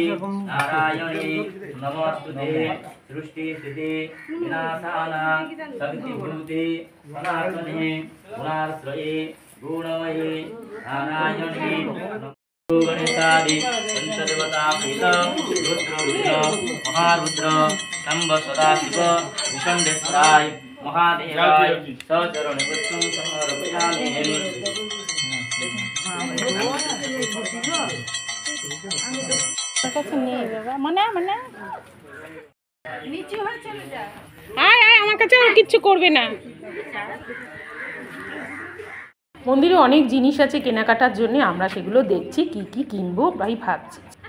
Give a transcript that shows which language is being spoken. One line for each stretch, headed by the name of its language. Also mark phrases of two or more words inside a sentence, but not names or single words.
Sanskrit: नारायणे नमोस्तुते सृष्टि स्थिति विनाशानां शक्तिभूते सनातने गुणाश्रये गुणमये नारायणे गणेशादि पंचदेवतापीठ रुद्र महारुद्र शंभ सदाशिव भूषण्डेश्वराय महादेवाय सचरण पुष्पं समर्पयामि।
Bangla: আয় আয়, আমার কাছে আর কিচ্ছু করবে না। মন্দিরে অনেক জিনিস আছে কেনাকাটার জন্য, আমরা সেগুলো দেখছি কি কি কিনবো ভাই ভাবছি।